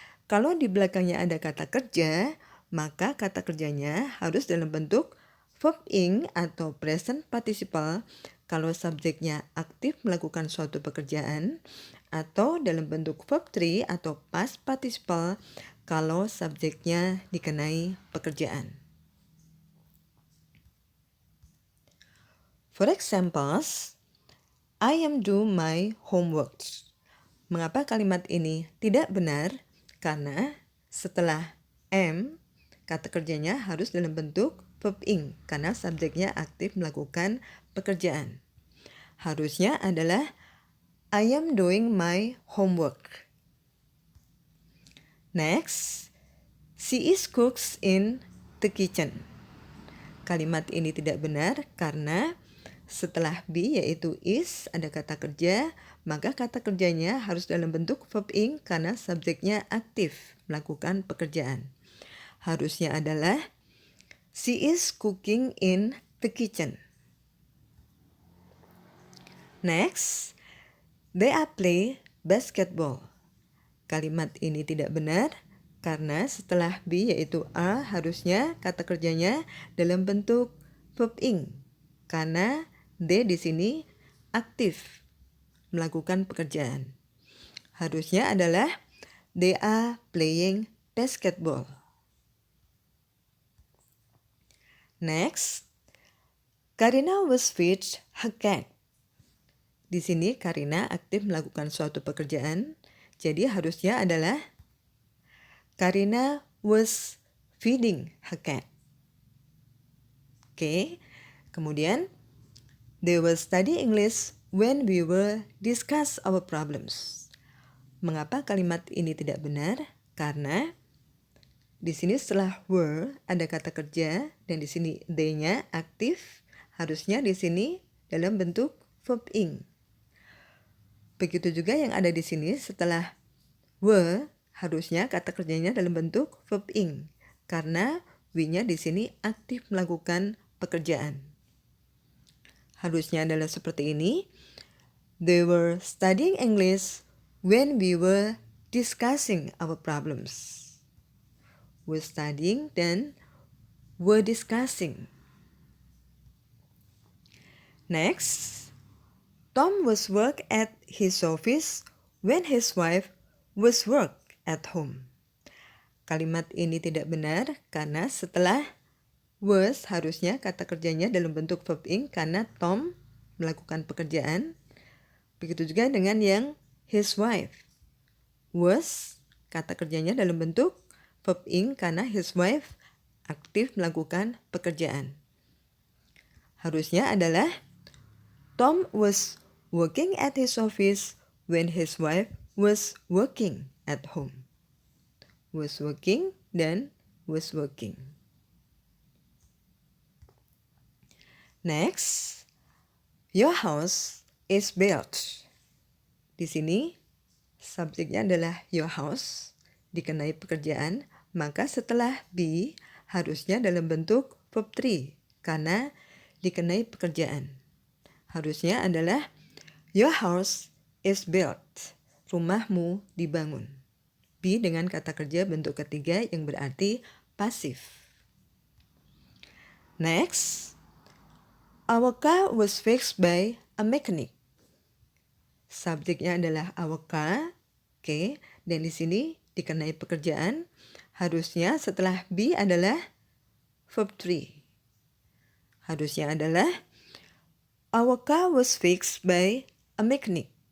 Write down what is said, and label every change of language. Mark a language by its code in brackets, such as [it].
[id] Kalau di belakangnya ada kata kerja, maka kata kerjanya harus dalam bentuk verb ing atau present participle kalau subjeknya aktif melakukan suatu pekerjaan, atau dalam bentuk verb 3 atau past participle kalau subjeknya dikenai pekerjaan. [en] For examples, I am do my homework. [id] Mengapa kalimat ini tidak benar? Karena setelah am, kata kerjanya harus dalam bentuk verb ing karena subjeknya aktif melakukan pekerjaan. Harusnya adalah [en] I am doing my homework. Next, she is cooks in the kitchen. [id] Kalimat ini tidak benar karena setelah be yaitu is ada kata kerja, maka kata kerjanya harus dalam bentuk verb ing karena subjeknya aktif melakukan pekerjaan. Harusnya adalah [en] she is cooking in the kitchen. Next, they are play basketball. [id] Kalimat ini tidak benar karena setelah be yaitu are harusnya kata kerjanya dalam bentuk verb ing karena they di sini aktif melakukan pekerjaan. Harusnya adalah [en] they are playing basketball. Next, Karina was feed her cat. [id] Di sini Karina aktif melakukan suatu pekerjaan, jadi harusnya adalah Karina [en] was feeding her cat. [id] Oke, kemudian [en] they will study English when we will discuss our problems. [id] Mengapa kalimat ini tidak benar? Karena di sini setelah were ada kata kerja dan di sini they-nya aktif, harusnya di sini dalam bentuk verb ing. Begitu juga yang ada di sini setelah were harusnya kata kerjanya dalam bentuk verb ing karena we-nya di sini aktif melakukan pekerjaan. Harusnya adalah seperti ini. [en] They were studying English when we were discussing our problems. Were studying dan were discussing. Next, Tom was work at his office when his wife was work at home. [id] Kalimat ini tidak benar karena setelah was harusnya kata kerjanya dalam bentuk verb ing karena Tom melakukan pekerjaan. Begitu juga dengan yang his wife. Was kata kerjanya dalam bentuk verb ing karena his wife aktif melakukan pekerjaan. Harusnya adalah [en] Tom was working at his office when his wife was working at home. Was working dan was working. Next, your house is built. [id] Di sini subjeknya adalah your house, dikenai pekerjaan, maka setelah be harusnya dalam bentuk verb 3 karena dikenai pekerjaan. Harusnya adalah [en] your house is built. [id] Rumahmu dibangun. Be dengan kata kerja bentuk ketiga yang berarti pasif. [en] Next, our car was fixed by a mechanic. [id] Subjeknya adalah our car, oke, dan di sini dikenai pekerjaan. Harusnya setelah be adalah verb 3. Harusnya adalah [en] our car was fixed by a mechanic.